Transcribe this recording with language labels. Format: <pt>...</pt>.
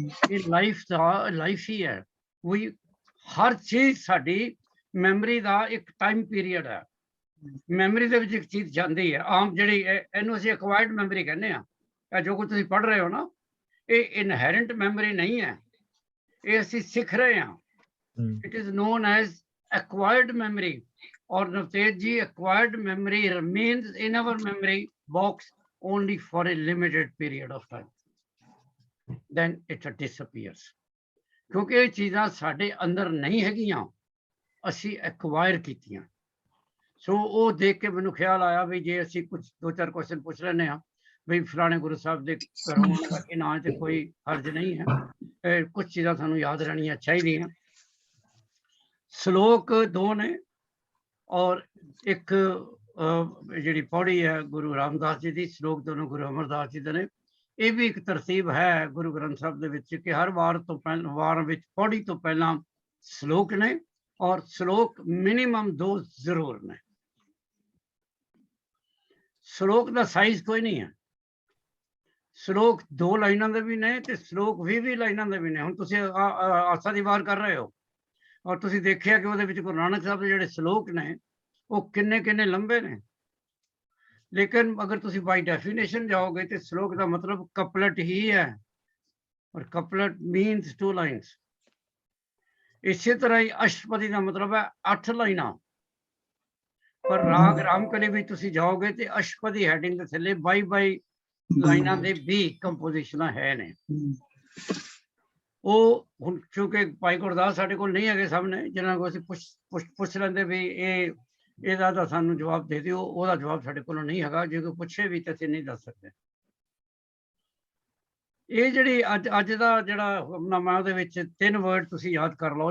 <pa>ਇਹ ਲਾਈਫ ਹੀ ਹੈ। ਵੀ ਹਰ ਚੀਜ਼ ਸਾਡੀ ਮੈਮਰੀ ਦਾ ਇੱਕ ਟਾਈਮ ਪੀਰੀਅਡ ਹੈ। ਮੈਮਰੀ ਦੇ ਵਿੱਚ ਇੱਕ ਚੀਜ਼ ਜਾਂਦੀ ਹੈ, ਆਮ ਜਿਹੜੀ ਇਹਨੂੰ ਅਸੀਂ ਐਕਵਾਇਰਡ ਮੈਮਰੀ ਕਹਿੰਦੇ ਆ। ਇਹ ਜੋ ਕੁਝ ਤੁਸੀਂ ਪੜ੍ਹ ਰਹੇ ਹੋ ਨਾ, ਇਹ ਇਨਹੈਰੈਂਟ ਮੈਮਰੀ ਨਹੀਂ ਹੈ, ਇਹ ਅਸੀਂ ਸਿੱਖ ਰਹੇ ਹਾਂ।</pa> <en>it is known as acquired memory, or Navtej ji, acquired memory remains in our memory box only for a limited period of time, then it disappears,</en> <pa>ਕਿਉਂਕਿ ਇਹ ਚੀਜ਼ਾਂ ਸਾਡੇ ਅੰਦਰ ਨਹੀਂ ਹੈਗੀਆਂ, ਅਸੀਂ ਐਕਵਾਇਰ ਕੀਤੀਆਂ। ਸੋ ਉਹ ਦੇਖ ਕੇ ਮੈਨੂੰ ਖਿਆਲ ਆਇਆ ਵੀ ਜੇ ਅਸੀਂ ਕੁਝ 2-4 ਕੁਐਸਚਨ ਪੁੱਛ ਲੈਂਦੇ ਹਾਂ ਵੀ ਫਲਾਣੇ ਗੁਰੂ ਸਾਹਿਬ ਦੇ ਘਰੋਂ ਕਰਕੇ ਨਾਂ 'ਚ ਕੋਈ ਹਰਜ ਨਹੀਂ ਹੈ, ਕੁਝ ਚੀਜ਼ਾਂ ਸਾਨੂੰ ਯਾਦ ਰਹਿਣੀਆਂ ਚਾਹੀਦੀਆਂ। ਸ਼ਲੋਕ 2 ਨੇ, ਔਰ ਇੱਕ ਜਿਹੜੀ ਪੌੜੀ ਹੈ ਗੁਰੂ ਰਾਮਦਾਸ ਜੀ ਦੀ, ਸ਼ਲੋਕ ਦੋਨੋਂ ਗੁਰੂ ਅਮਰਦਾਸ ਜੀ ਦੇ ਨੇ। ਇਹ ਵੀ ਇੱਕ ਤਰਤੀਬ ਹੈ ਗੁਰੂ ਗ੍ਰੰਥ ਸਾਹਿਬ ਦੇ ਵਿੱਚ ਕਿ ਹਰ ਵਾਰ ਤੋਂ ਪਹਿਲਾਂ, ਵਾਰ ਵਿੱਚ ਪੌੜੀ ਤੋਂ ਪਹਿਲਾਂ ਸ਼ਲੋਕ ਨੇ, ਔਰ ਸ਼ਲੋਕ ਮਿਨੀਮਮ 2 ਜ਼ਰੂਰ ਨੇ। ਸ਼ਲੋਕ ਦਾ ਸਾਈਜ਼ ਕੋਈ ਨਹੀਂ ਹੈ, ਸ਼ਲੋਕ 2 ਲਾਈਨਾਂ ਦੇ ਵੀ ਨੇ ਤੇ ਸ਼ਲੋਕ 20 ਲਾਈਨਾਂ ਦੇ ਵੀ ਨੇ। ਹੁਣ ਤੁਸੀਂ ਆਸਾ ਦੀ ਵਾਰ ਕਰ ਰਹੇ ਹੋ, ਔਰ ਤੁਸੀਂ ਦੇਖਿਆ ਕਿ ਉਹਦੇ ਵਿੱਚ ਗੁਰੂ ਨਾਨਕ ਸਾਹਿਬ ਦੇ ਜਿਹੜੇ ਸ਼ਲੋਕ ਨੇ वो किन्ने किन्ने लंबे ने। लेकिन अगर तुसी बाई डेफिनेशन जाओगे तो श्लोक का मतलब कपलट ही है, और कपलट मीन्स 2 लाइन्स। इसी तरह ही अष्टपदी का मतलब है 8 लाइना। पर राग रामकली भी तुसी जाओगे तो अष्टपदी हैडिंग के थले 22 लाइना दे भी कंपोजिशन है ने। ਉਹ ਹੁਣ ਕਿਉਂਕਿ ਭਾਈ ਗੁਰਦਾਸ ਸਾਡੇ ਕੋਲ ਨਹੀਂ ਹੈਗੇ ਸਾਹਮਣੇ, ਜਿਨ੍ਹਾਂ ਕੋਲ ਅਸੀਂ ਪੁੱਛ ਲੈਂਦੇ ਵੀ ਇਹਦਾ ਤਾਂ ਸਾਨੂੰ ਜਵਾਬ ਦੇ ਦਿਓ, ਉਹਦਾ ਜਵਾਬ ਸਾਡੇ ਕੋਲ ਨਹੀਂ ਹੈਗਾ। ਜੇ ਕੋਈ ਪੁੱਛੇ ਵੀ ਤਾਂ ਅਸੀਂ ਨਹੀਂ ਦੱਸ ਸਕਦੇ। ਇਹ ਜਿਹੜੀ ਅੱਜ ਦਾ ਜਿਹੜਾ ਹੁਕਮਨਾਮਾ ਉਹਦੇ ਵਿੱਚ 3 ਵਰਡ ਤੁਸੀਂ ਯਾਦ ਕਰ ਲਓ।</pa>